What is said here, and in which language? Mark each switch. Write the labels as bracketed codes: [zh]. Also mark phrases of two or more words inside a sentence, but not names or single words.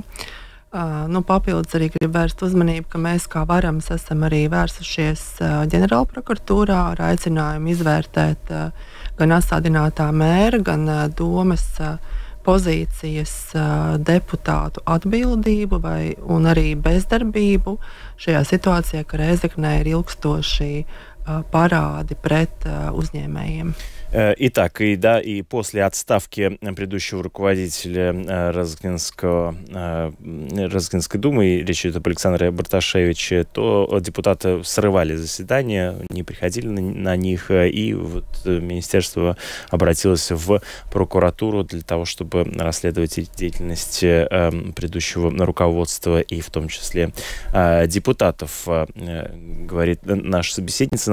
[lv] Papildus arī gribu vērst uzmanību, ka mēs kā varams esam arī vērsušies ģenerālprokuratūrā ar aicinājumu izvērtēt gan atstādinātā mēra, gan domas pozīcijas deputātu atbildību un arī bezdarbību šajā situācijā, ka Rēzeknē ir ilgstoši parādi pret uzņēmējiem. [ru] Итак, и после отставки предыдущего руководителя Разыкненской думы, речь идет об Александре Барташевиче, то депутаты срывали заседания, не приходили на них, и вот министерство обратилось в прокуратуру для того, чтобы расследовать деятельность предыдущего руководства и в том числе депутатов, говорит наша собеседница.